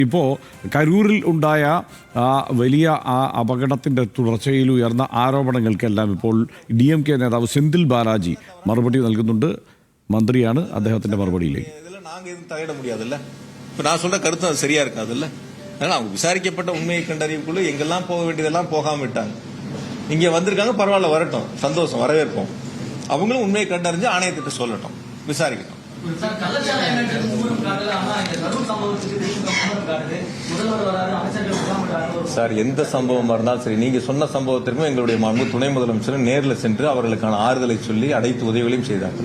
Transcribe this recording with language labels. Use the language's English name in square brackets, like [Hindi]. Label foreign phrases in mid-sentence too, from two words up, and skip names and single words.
[Malayalam] ഇപ്പോൾ കരൂരിൽ ഉണ്ടായ വലിയ അപകടത്തിൻ്റെ തുടർച്ചയിൽ ഉയർന്ന ആരോപണങ്ങൾക്കെല്ലാം ഇപ്പോൾ DMK നേതാവ് സെന്തിൽ ബാലാജി മറുപടി നൽകുന്നുണ്ട്. മന്ത്രിയാണ് അദ്ദേഹത്തിന്റെ മറുപടിയിലേക്ക്. [Tamil] இதெல்லாம் நாங்க எதுவும் தலையிட முடியாதுல்ல. இப்போ நான் சொல்ற கருத்து அது சரியா இருக்காதுல்ல. அதனால அவங்க விசாரிக்கப்பட்ட உண்மையை கண்டறியக்குள்ள எங்கெல்லாம் போக வேண்டியதெல்லாம் போகாம விட்டாங்க. இங்க வந்திருக்காங்க, பரவாயில்ல, வரட்டும், சந்தோஷம், வரவேற்போம். அவங்களும் உண்மையை கண்டறிஞ்சு ஆணையத்திட்ட சொல்லட்டும், விசாரிக்கட்டும். சார், எந்த சம்பவமா இருந்தாலும் சரி, நீங்க சொன்ன சம்பவத்திற்கும் எங்களுடைய மாண்பு துணை முதலமைச்சர் நேரில் சென்று அவர்களுக்கான ஆறுதலை சொல்லி அனைத்து உதவிகளையும் செய்தார்கள்.